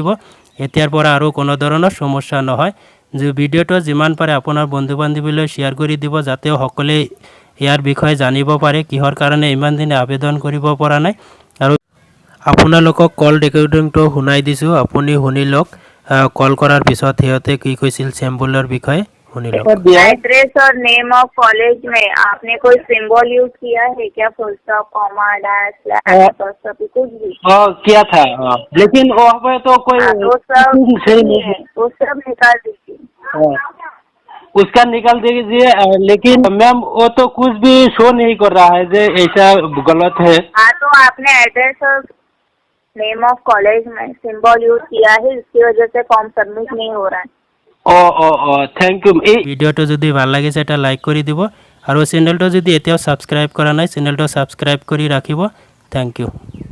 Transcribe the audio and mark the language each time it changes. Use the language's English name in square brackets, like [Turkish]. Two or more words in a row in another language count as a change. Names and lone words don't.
[Assamese] এতিয়াৰ পৰা আৰু কোনো ধৰণৰ সমস্যা নহয়। যে ভিডিঅ'টো যিমান পাৰে আপোনাৰ বন্ধু বান্ধৱীলৈ শ্বেয়াৰ কৰি দিব, যাতে সকলোৱে ইয়াৰ বিষয়ে জানিব পাৰে কিহৰ কাৰণে ইমান দিনে আবেদন কৰিব পৰা নাই। আৰু আপোনালোকক [English] call recordingটো [Assamese] শুনাই দিছো, আপুনি শুনি লওক। কল কৰাৰ পিছত হিয়তে কি কৈছিল সিম্বলৰ বিষয়ে শুনি লওক। [Hindi] एड्रेस और [English] name of college [Hindi] में आपने कोई [English] symbol use [Hindi] किया है क्या? [English] full stop, comma, dash, slash, apostrophe कुछ भी? [Hindi] किया था लेकिन वहाँ पे तो कोई वो सब सही नहीं है, वो सब निकाल दीजिए। उसका निकाल दीजिए। लेकिन मैम वो तो कुछ भी शो नहीं कर रहा है, जो ऐसा गलत है। हाँ तो आपने एड्रेस और [English] name of college [Hindi] में [English] symbol use [Hindi] किया है, इसकी वजह से [English] form submit [Hindi] नहीं हो रहा है। [English] thank you. [Assamese] ভিডিঅ'টো যদি ভাল লাগিছে এটা লাইক কৰি দিব, আৰু চেনেলটো যদি এতিয়াও সাবস্ক্ৰাইব কৰা নাই [English] channelটো subscribe [Assamese] কৰি ৰাখিব। [English] thank you.